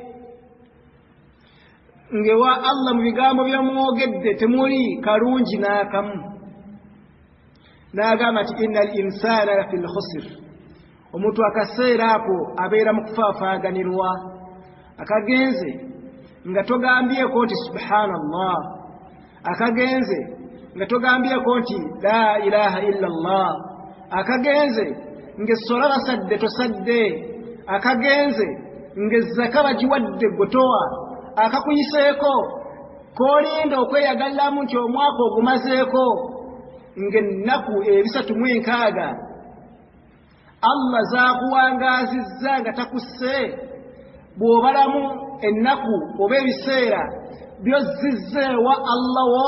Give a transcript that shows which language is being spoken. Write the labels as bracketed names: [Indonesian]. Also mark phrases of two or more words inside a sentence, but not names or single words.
[Ganda] ngewa Allah mu bigambo byamwogedde temuli kalungi n'akamu n'agamba nti [Arabic] إن الإنسان لفي خسر [Ganda] omuntu akaseera ako abeera mu kufaafaaganirwa akagenze nga togambyeko nti subhanallah akagenze nga togambyeko nti [Arabic] لا إله إلا الله [Ganda] akagenze ng'essola basadde tosadde akagenze ng'ezzaka bagiwadde gotowa akakuyiseeko k'olinda okweyagaliramu nti omwaka ogumazeeko ng'ennaku 360 Allah zaakuwangaazizza nga takusse bw'obalamu ennaku oba ebiseera by'ozzizza ewa Allah wo